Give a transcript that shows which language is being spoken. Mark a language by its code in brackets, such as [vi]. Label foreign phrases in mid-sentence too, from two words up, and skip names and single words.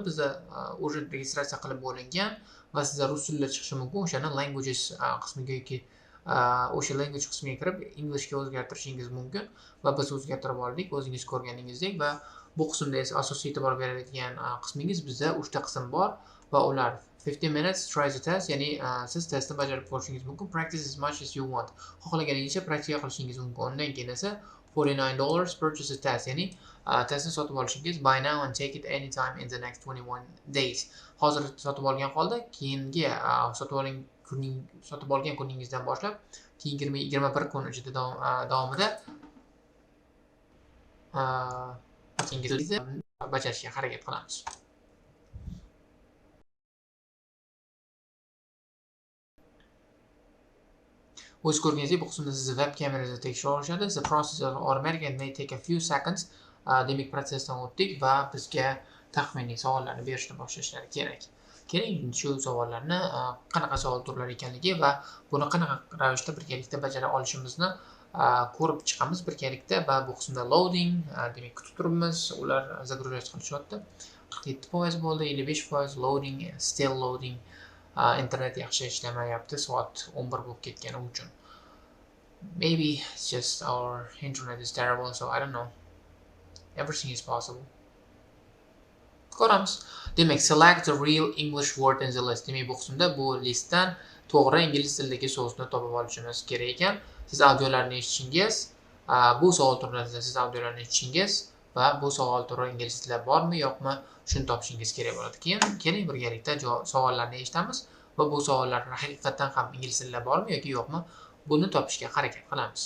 [uz] Bizda уже registratsiya qilib bo'lingan va sizda rus tilida chiqishi mumkin. O'shani languages qismiga yoki o'sha language qismiga kirib Englishga o'zgartirishingiz mumkin va biz o'zgartirib oldik o'zingiz ko'rganingizdek. Va bu qismda esa asosiy e'tibor beradigan qismingiz bizda 3 ta qism bor va ular [en] 15 minutes try the test, [uz] ya'ni siz testni bajarib ko'rishingiz mumkin. [en] Practice as much as you want. [uz] Xohlaganingicha praktika qilishingiz mumkin. Undan keyin esa [en] $49 purchase a test, [uz] ya'ni testni sotib olishingiz [en] buy now and take it anytime in the next 21 days. [uz] Hozir sotib olgan holda keyingi sotib olgan kuningizdan boshlab keyingi 21 kun ichida davomida bajarishga harakat qilamiz. O'z ko'rganingizdek, bu qismda sizni web kamerangizni tekshirib olishadi. [en] The process of automatic and may take a few seconds. [uz] Demak, prosesdan o'tdik va bizga taxminiy savollarni berishni boshlashlari kerak. Shu savollarni qanaqa savol turlari ekanligi va buni qanaqa ravishda birgalikda bajara olishimizni ko'rib chiqamiz birgalikda. Va bu qismda loading, demak kutib turibmiz, ular загружать qilishyapti. [en] 47% bo'ldi, 55% loading, still loading. [uz] Internet yaxshi ishlamayapti, soat 11 bo'lib ketgani uchun. [en] Maybe it's just our internet is terrible, so I don't know. Everything is possible. [uz] Ko'ramiz. Demak, [en] select the real English word in the list. [uz] Demak, bu qismda bu listdan to'g'ri ingliz tilidagi so'zni topib olishimiz kerak ekan. Siz audiolarni eshitishingiz, bu savol turlarida siz audiolarni eshitishingiz va bu savol turi ingliz tilida bormi, yo'qmi, shuni topishingiz kerak bo'ladi. Keling birgalikda savollarni eshitamiz va bu savollar haqiqatan ham ingliz tilida bormi yoki yo'qmi, buni topishga harakat qilamiz.